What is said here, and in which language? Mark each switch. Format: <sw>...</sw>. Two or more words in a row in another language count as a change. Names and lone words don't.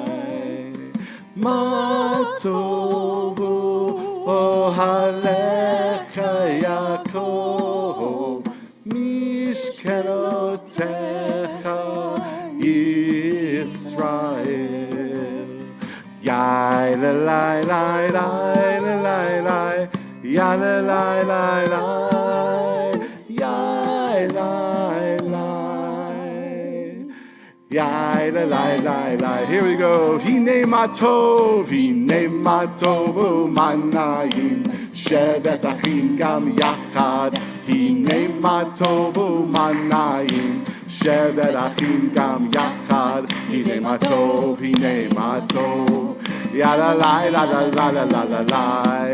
<he>מה טובו אהליך יעקב משכנותיך ישראל. la la la la la la la, ya la la la la, ya la la. Yai la la la la.</he> <en>Here we go.</en> <he>הנה מה טוב ומה נעים שבת אחים גם יחד. הנה מה טוב ומה נעים שבת אחים גם יחד. הנה מה טוב. Ya la la la la la la la la la.</he>